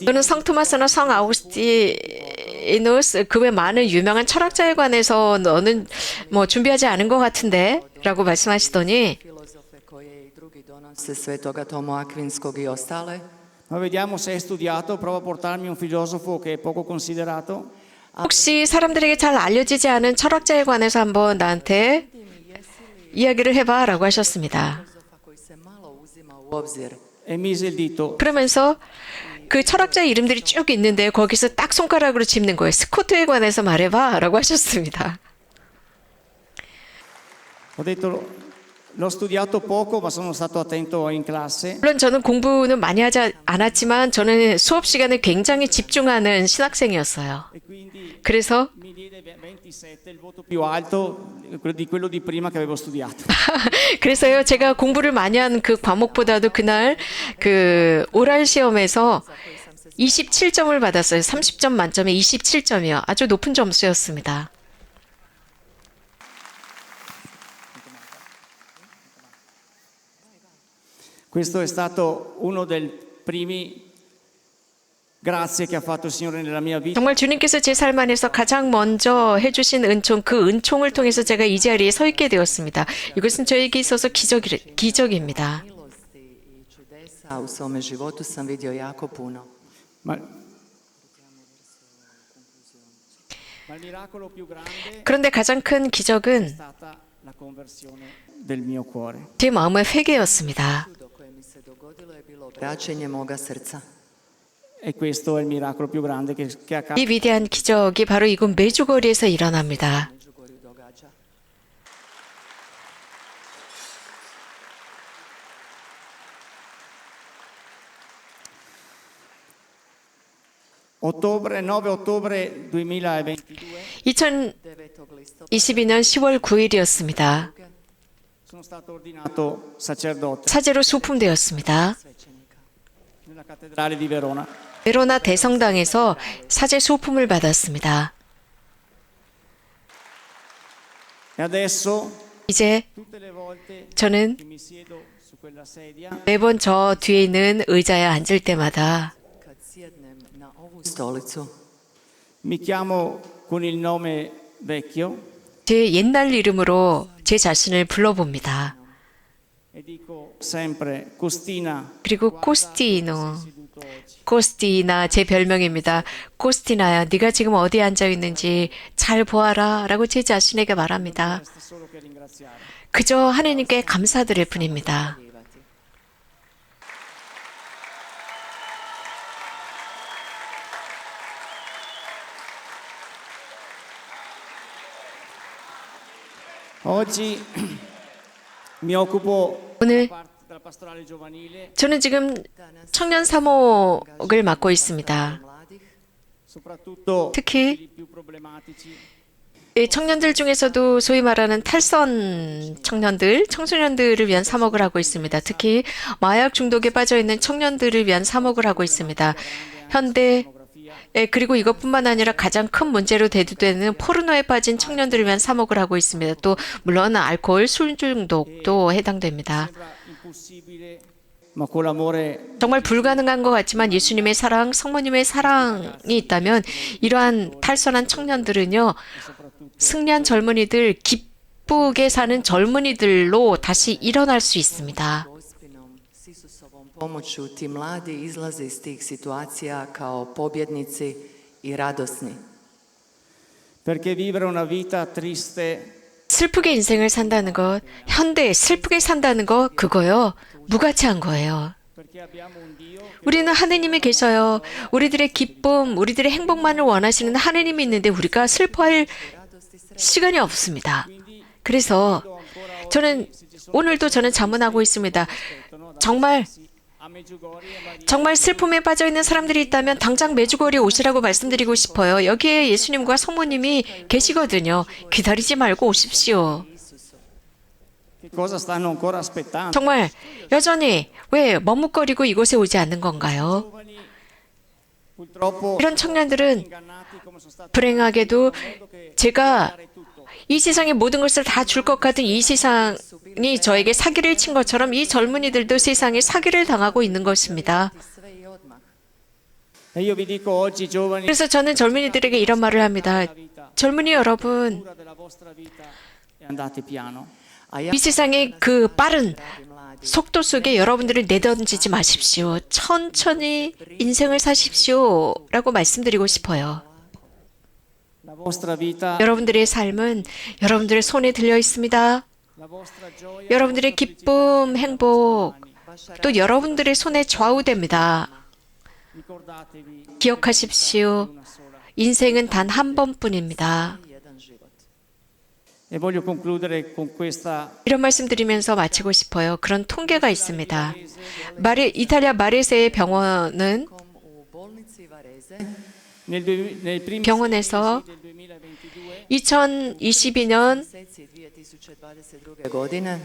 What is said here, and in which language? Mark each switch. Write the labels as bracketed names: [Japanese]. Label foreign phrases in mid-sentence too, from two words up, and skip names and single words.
[Korean] 너는 성 토마스나 성 아우구스티누스 그 외 많은 유명한 철학자에 관해서 너는 뭐 준비하지 않은 것 같은데 라고 말씀하시더니 [Croatian] Filozofe koje i drugi donose svetoga Tomu Akvinskog i ostale. [Italian] Ma vediamo se hai studiato, prova a portarmi un filosofo che è poco considerato. [Korean] 혹시 사람들에게 잘 알려지지 않은 철학자에 관해서 한번 나한테 이야기를 해봐 라고 하셨습니다. [Croatian] Filozofa koji se malo uzima u obzir. [Italian] e mise il dito. [Korean] 그러면서 그 철학자 이름들이 쭉 있는데 거기서 딱 손가락으로 짚는 거예요. 스코트에 관해서 말해봐 라고 하셨습니다. [Italian] Ho detto, l'ho studiato poco, ma sono stato attento in classe. [Korean] 물론 저는 공부는 많이 하지 않았지만 저는 수업 시간에 굉장히 집중하는 신학생이었어요. [Italian] E quindi [Korean] 그래서 [Italian] mi diede 27, il voto più alto di quello di prima che avevo studiato. [Korean] 그래서요, 제가 공부를 많이 한 그 과목보다도 그날 그 오랄 시험에서 27점을 받았어요. 30점 만점에 27점이요. 아주 높은 점수였습니다. [Italian] Questo è stato uno dei primi grazie che ha fatto il Signore nella mia vita. [Korean] 정말 주님께서 제 삶 안에서 가장 먼저 해주신 은총, 그 은총을 통해서 제가 이 자리에 서 있게 되었습니다. 이것은 저에게 있어서 기적입니다. [Croatian] Milosti i čudesa u svome životu sam vidio jako puno. [Italian] Ma il miracolo più grande [Korean] 그런데 가장 큰 [Italian] è [Korean] 기적은 [Italian] stata la conversione del mio cuore. [Korean] 제 마음의 회개였습니다. [Croatian] Čudo koje mi se dogodilo je bilo obraćenje moga srca. [Italian] E questo è il miracolo più grande che accade. [Korean] 이 위대한 기적이 바로 이곳 메주거리에서 일어납니다. [Croatian] Međugorju događa. [Italian] Ottobre, 9 ottobre 2022 [Croatian] 9. listopada [Korean] 2022년 10월 9일이었습니다. [Italian] sono stato ordinato sacerdote [Korean] 사제로 소품되었습니다. [Croatian] svećenika. [Italian] nella cattedrale di Verona. [Korean] 베로나 대성당에서 사제 소품을 받았습니다. [Italian] E adesso, [Korean] 이제 [Italian] tutte le volte [Korean] 저는 [Italian] che mi siedo su quella sedia, [Korean] 매번 저 뒤에 있는 의자에 앉을 때마다 [Croatian] Kad sjednem na ovu stolicu, [Italian] mi chiamo con il nome vecchio [Korean] 제 옛날 이름으로 제 자신을 불러봅니다. [Italian] e dico sempre Costina, [Korean] 그리고 코스티노, [Italian] seduto oggi. [Korean] 코스티나 제 별명입니다. 코스티나야, 네가 지금 어디에 앉아 있는지 잘 보아라 라고 제 자신에게 말합니다. [Italian] Resta solo che ringraziare. [Korean] 그저 하나님께 감사드릴 뿐입니다. [Croatian] zahvaljivati. [Italian] Oggi mi occupo [Korean] 오늘 [Italian] della pastorale giovanile, [Korean] 저는 지금 청년 사목을 맡고 있습니다. [Croatian] Mladih, [Italian] soprattutto [Korean] 특히 [Italian] quelli più problematici. [Korean] 이 청년들 중에서도 소위 말하는 탈선 청년들, 청소년들을 위한 사목을 하고 있습니다. 특히 마약 중독에 빠져 있는 청년들을 위한 사목을 하고 있습니다. 현대 그리고 이것뿐만 아니라 가장 큰 문제로 대두되는 포르노에 빠진 청년들을 위한 사목을 하고 있습니다. 또 물론 알코올, 술 중독도 해당됩니다. [Italian] Sembra impossibile, ma con l'amore [Korean] 정말 불가능한 것 같지만 예수님의 사랑, 성모님의 사랑이 있다면 이러한 탈선한 청년들은요, 승리한 젊은이들, 기쁘게 사는 젊은이들로 다시 일어날 수 있습니다. [Croatian] Gospinom, s Isusovom pomoću ti mladi izlaze iz tih situacija kao pobjednici i radosni. [Italian] perché vivere una vita triste [Korean] 슬프게 인생을 산다는 것, 현대에 슬프게 산다는 것, 그거요, 무가치한 거예요. [Italian] perché abbiamo un Dio che [Korean] 우리는 하느님이 계셔요. 우리들의 기쁨, 우리들의 행복만을 원하시는 하느님이 있는데 우리가 슬퍼할 시간이 없습니다. 그래서 저는 오늘도 저는 자문하고 있습니다. 정말 [Italian] a Medjugorje e Maria [Korean] 정말 슬픔에 빠져 있는 사람들이 있다면 당장 메주거리에 오시라고 말씀드리고 싶어요. 여기에 예수님과 성모님이 계시거든요. 기다리지 말고 오십시오. [Italian] che cosa stanno ancora aspettando? [Korean] 정말 여전히 왜 머뭇거리고 이곳에 오지 않는 건가요? [Italian] Giovani purtroppo [Korean] 이런 청년들은 [Italian] ingannati come sono stati [Korean] 불행하게도 [Italian] che [Korean] 제가 [Italian] dare tutto. [Korean] 이 세상의 모든 것을 다 줄 것 같은 이 세상이 저에게 사기를 친 것처럼 이 젊은이들도 세상에 사기를 당하고 있는 것입니다. [Croatian] Sve i odmah. [Italian] E io vi dico oggi giovani, [Korean] 그래서 저는 젊은이들에게 이런 말을 합니다. 젊은이 여러분, [Italian] cura della vostra vita e andate piano. [Croatian] A ja [Korean] 이 세상의 그 빠른 [Croatian] dragi mladi, [Korean] 속도 속에 여러분들을 내던지지 마십시오. 천천히 인생을 사십시오. 라고 말씀드리고 싶어요. [Italian] La vostra vita, [Korean] 여러분들의 삶은 여러분들의 손에 들려 있습니다. [Italian] la vostra gioia, [Korean] 여러분들의 기쁨, 행복, 또 여러분들의 손에 좌우됩니다. [Italian] Ricordatevi [Korean] 기억하십시오. 인생은 단 한 번뿐입니다. [Croatian] jedan život. [Italian] e voglio concludere con questa [Korean] 이런 말씀 드리면서 마치고 싶어요. 그런 통계가 있습니다. 이탈리아 마레세의 병원은 [Croatian] Kom u bolnici Varese [Italian] nel primi [Korean] 병원에서 [Italian] 6 mesi del 2022 [Korean] 2022년 [Croatian] mjeseci 2022. godine